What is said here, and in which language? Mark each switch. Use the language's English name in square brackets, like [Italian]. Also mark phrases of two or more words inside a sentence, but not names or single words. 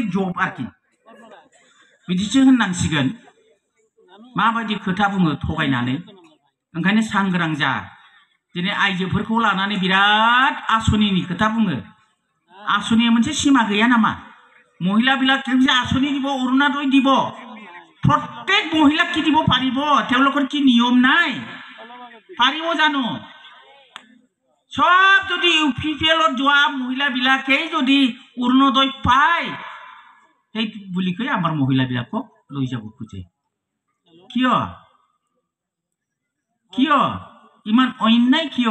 [Bodo] जब आरोखि बिदिसो होननांसिगोन माबायदि खोथा बुङो थगायनानै ओंखायनो सांग्रां जा दिनै आइजोफोरखौ लानानै बिराद आसनिनि खोथा बुङो आसनिया मोनसे सीमा गैया नामा महिला [Assamese] বিলাক যে আঁচনি দিব অৰুণোদয় দিব প্রত্যেক মহিলাক কি দিব পাৰিব তেওঁলোকৰ কি নিয়ম নাই পাৰিব জানো সব যদি ইউপিপিএলত যোৱা মহিলা বিলাকেই যদি অৰুণোদয় পায় সেই বুলি কৈ আমাৰ মহিলা বিলাকক লৈ যাব খোজে কিয় কিয় ইমান অন্যায় কিয়